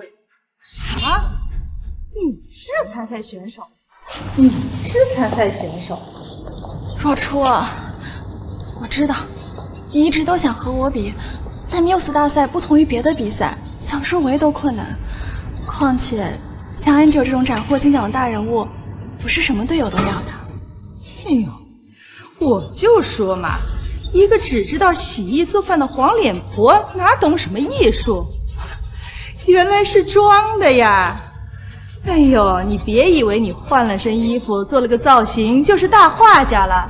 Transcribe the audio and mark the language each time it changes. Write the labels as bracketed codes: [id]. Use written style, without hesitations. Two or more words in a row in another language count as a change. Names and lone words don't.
[zh] 什麼？你是參賽選手？你是參賽選手？若初啊，我知道你一直都想和我比，但繆斯大賽不同於別的比賽，想入圍都困難。況且像安九這種斬獲金獎的大人物，不是什麼隊友都要的。哎呦，我就說嘛，一個只知道洗衣做飯的黃臉婆，哪懂什麼藝術？原來是裝的呀！哎呦，你別以為你換了身衣服，做了個造型，就是大畫家了。